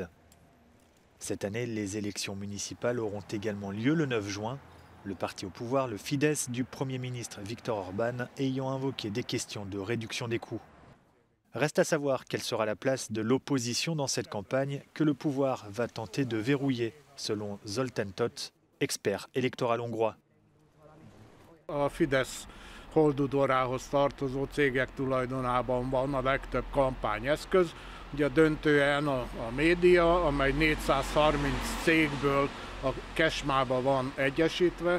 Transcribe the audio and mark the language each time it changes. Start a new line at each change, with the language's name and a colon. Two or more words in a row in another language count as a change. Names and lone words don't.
French: Cette année, les élections municipales auront également lieu le 9 juin, le parti au pouvoir, le Fidesz, du Premier ministre Viktor Orban, ayant invoqué des questions de réduction des coûts. Reste à savoir quelle sera la place de l'opposition dans cette campagne que le pouvoir va tenter de verrouiller, selon Zoltán Tóth, expert électoral hongrois.
Hungarian: Holdudvarához tartozó cégek tulajdonában van a legtöbb kampányeszköz. Ugye döntően a média, amely 430 cégből a Kesmába van egyesítve.